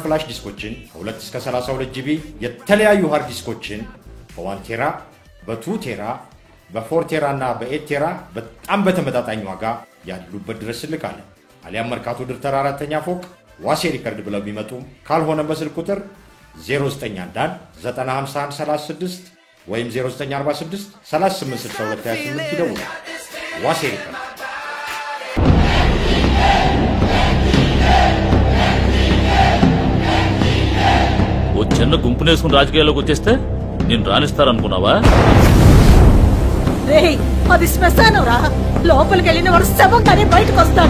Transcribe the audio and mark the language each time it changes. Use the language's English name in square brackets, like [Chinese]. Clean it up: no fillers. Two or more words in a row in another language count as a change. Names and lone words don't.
[English] flash disks [Amharic] ከ2 እስከ 32 ጂቢ የተለያዩ [English] hard disks [Amharic] በ1 ቴራ በ2 ቴራ በ4 ቴራ እና በ8 ቴራ በጣም በተመጣጣኝ ዋጋ ያሉበት ድረስ ልካለን አሊያም መርካቶ ድር ተራ 4ኛ ፎቅ ዋሴ ሪከርድ ብለው ቢመጡ ካልሆነ በስልክ ቁጥር 0911-95136 ወይም 0946-386228 ይደውሉ ዋሴ ሪከርድ [Telugu] చిన్న గుంపునేసుకుని రాజకీయాల్లోకి వచ్చేస్తే నేను రాణిస్తారనుకున్నావా రేయ్ అది శ్మశానంరా లోపలికి వెళ్ళిన వాడు శవంగానే బయటకు వస్తాడు